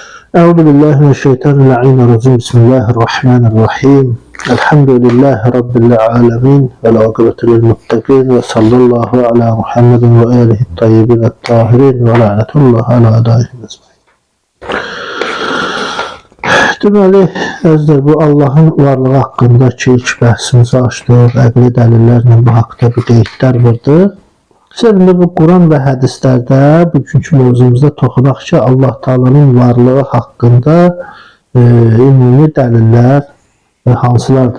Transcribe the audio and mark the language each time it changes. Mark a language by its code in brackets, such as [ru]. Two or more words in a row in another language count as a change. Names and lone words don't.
[ar] أعوذ بالله من الشيطان الرجيم. بسم الله الرحمن الرحيم. الحمد لله رب العالمين والعاقبة للمتقين وصلى الله على محمد وآله الطيبين الطاهرين ولعنة الله على أعدائهم أجمعين. [az] Deməli, əzizlər, bu Allahın varlığı haqqındakı ilk bəhsimizi açdıq. Əqli dəlillərlə bu haqda bir qeydlər vardı. Şimdi bu Quran və hədislərdə bugünkü mövzumuzda toxunaq ki, Allah Taala'nın varlığı haqqında ümumi dəlillər hansılardır?